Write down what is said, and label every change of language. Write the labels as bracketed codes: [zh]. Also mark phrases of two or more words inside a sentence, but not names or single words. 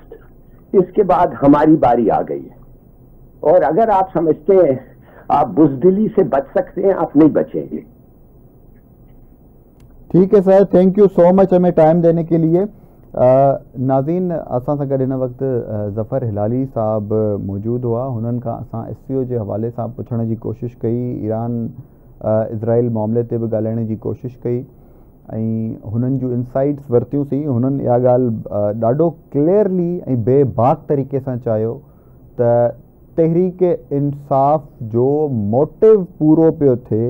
[ur] اس کے بعد ہماری باری آ گئی ہے. اور اگر آپ سمجھتے ہیں آپ بزدلی سے بچ سکتے ہیں آپ نہیں بچیں گے. ٹھیک ہے سر, [en] thank you so much [ur] ہمیں ٹائم دینے کے لیے. [sd] ناظرین اساں ساں گڈ ہن وقت ظفر ہلالی صاحب موجود ہوا. हुननि खां असां SCO जे हवाले सां पुछण जी कोशिशि कई, ईरान इज़राइल मामले ते बि ॻाल्हाइण जी कोशिशि कई ऐं हुननि जूं इंसाइट्स वरितियूंसीं. हुननि इहा ॻाल्हि ॾाढो क्लियरली ऐं बेबाक तरीक़े सां चयो त तहरीक इंसाफ़ जो मोटिव पूरो पियो थिए.